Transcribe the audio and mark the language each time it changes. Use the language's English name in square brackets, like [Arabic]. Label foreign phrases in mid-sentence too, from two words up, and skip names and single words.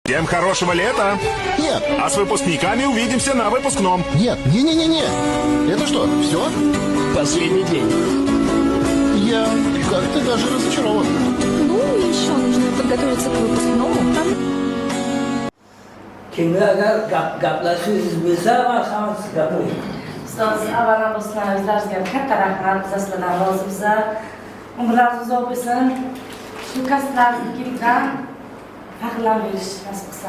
[Russian] Всем хорошего лета! Нет, А с выпускниками увидимся на выпускном. нет, не-не-не-не. Это что, все? Последний день. Я как-то даже разочарован. Ну, еще нужно подготовиться к выпускному. [Uzbek] Kimlarga gaplashishingiz bo'lsa, marhamat siz gapiring. Ustoz, avvalambor sizlarga katta rahmat, biz sizlardan rozimiz. Umrlaringiz uzoq bo'lsin. Shu kasblaringizdan faxrlanish nasib qilsin.